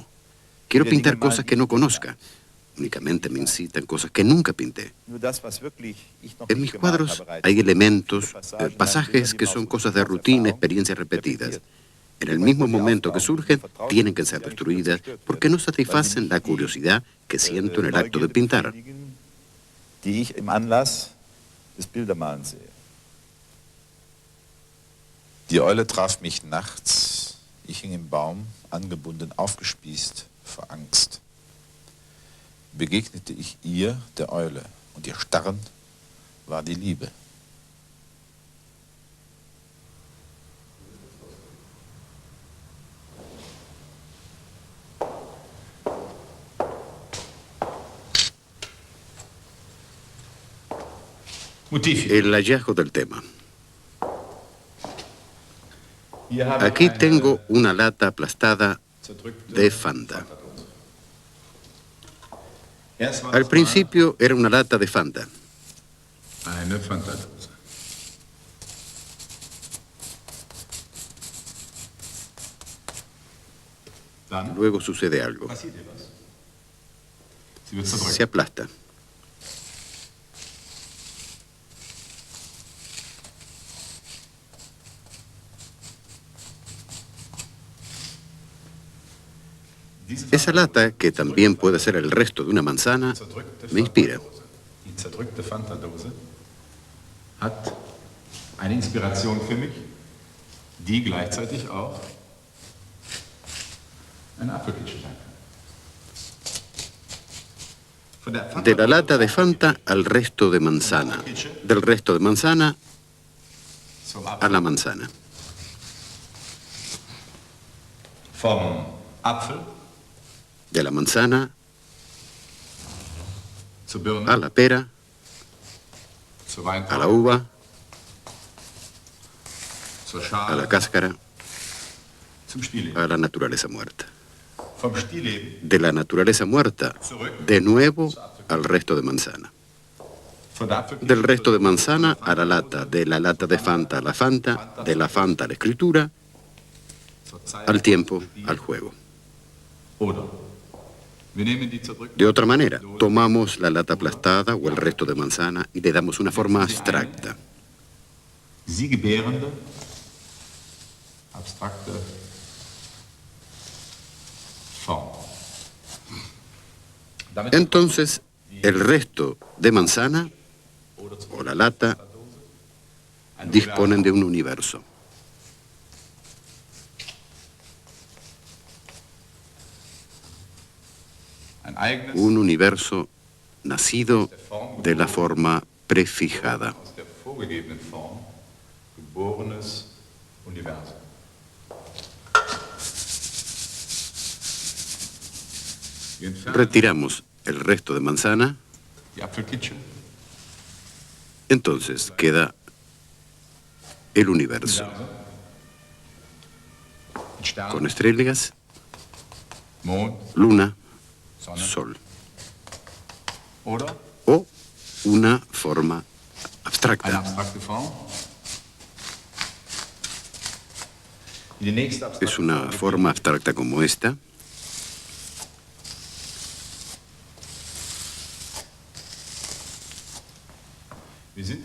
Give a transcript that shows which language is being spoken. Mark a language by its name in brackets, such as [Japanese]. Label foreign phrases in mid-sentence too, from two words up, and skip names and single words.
[Spanish] Quiero pintar cosas que no conozca. Únicamente me incitan cosas que nunca pinté. En mis cuadros hay elementos, pasajes que son cosas de rutina, experiencias repetidas. En el mismo momento que surgen, tienen que ser destruidas porque no satisfacen la curiosidad que siento en el acto de pintar. [German] Die Eule traf mich nachts. Ich hing im Baum, angebunden, aufgespießt, vor Angst. Begegnete ich ihr, der Eule, und ihr Starren war die Liebe. [Spanish] El hallazgo del tema. Aquí tengo una lata aplastada de Fanta. Al principio era una lata de Fanta. [German] Eine Fanta-Dose. Dann [Spanish] Luego sucede algo. [German] passiert ihr was. Sie wird zerdrückt. [Spanish] Se aplasta. Esa lata, que también puede ser el resto de una manzana, me inspira. [German] Die zerdrückte Fanta-Dose hat eine Inspiration für mich, die gleichzeitig auch ein Apfelkitchen sein kann. [Spanish] De la lata de Fanta al resto de manzana. Del resto de manzana [German] Zum [Spanish] a [German] Apfel. [Spanish] la manzana. [German] Vom Apfel [Spanish] De la manzana [German] zur Birne, [Spanish] a la pera, [German] zur [Spanish] a la [German] Weintraube, [Spanish] uva, [German] zur [Spanish] a [German] Schale, [Spanish] la cáscara, [German] zum Stillleben. [Spanish] a la naturaleza muerta. [German] Vom Stillleben [Spanish] De la naturaleza muerta, de nuevo al resto de manzana. [German] von der Apfelkitchen [Spanish] Del resto de manzana a la lata, de la lata de Fanta a la Fanta, de la Fanta a la escritura, [German] zur Zeit [Spanish] al tiempo, al juego. [German] Oder wir nehmen die zerdrückte [Spanish] De otra manera, tomamos la lata aplastada o el resto de manzana y le damos una forma abstracta. [German] sie gebärende, abstrakte Form. Damit [Spanish] Entonces, el resto de manzana o la lata disponen de un universo. [German] ein eigenes [Spanish] Un universo nacido de la forma prefijada. [German] aus der vorgegebenen Form geborenes Universum. Wir entfernen [Spanish] Retiramos el resto de manzana, [German] die Apfelkitchen, [Spanish] entonces queda el universo, [German] mit Sternen, [Spanish] con estrellas, [German] Mond, [Spanish] luna, [German] Sonne [Spanish] sol, [German] oder [Spanish] o una forma [German] eine [Spanish] abstracta. [German] abstrakte Form. Die nächste abstrakte [Spanish] Es una forma abstracta como esta. [German] Wir sind